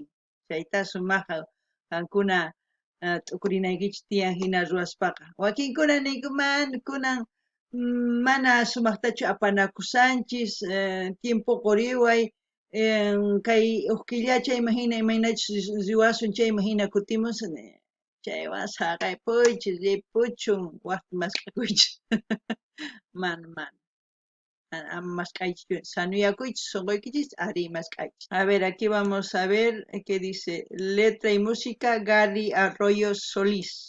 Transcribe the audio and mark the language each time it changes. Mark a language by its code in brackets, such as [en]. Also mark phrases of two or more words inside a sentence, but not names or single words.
[qu] chayta sumaqa qankuna t'ukurinaykichis tiyan hina ruwaspaqa wakinkuna niykuman kunan mana sumaqtachu apanakusanchis tiempo quriway kay uqkillacha imagina imaynachus riwasun chay imagina kutimusun chaywan saqaypuychis ripuchun waqti maskhakuychis mana ama maskhaychis sanuyakuychis sunquykichis ari maskhaychis. [es] A ver, aquí vamos a ver qué dice letra y música Gary Arroyo Solís.